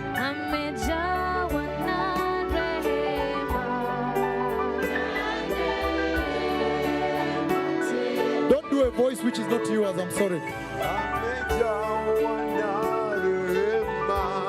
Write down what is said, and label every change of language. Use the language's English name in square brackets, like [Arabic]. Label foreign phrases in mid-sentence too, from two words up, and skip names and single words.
[Swahili] Amejawa na rehema. [English] Don't do a voice which is not yours, I'm sorry. [Swahili] Amejawa na rehema.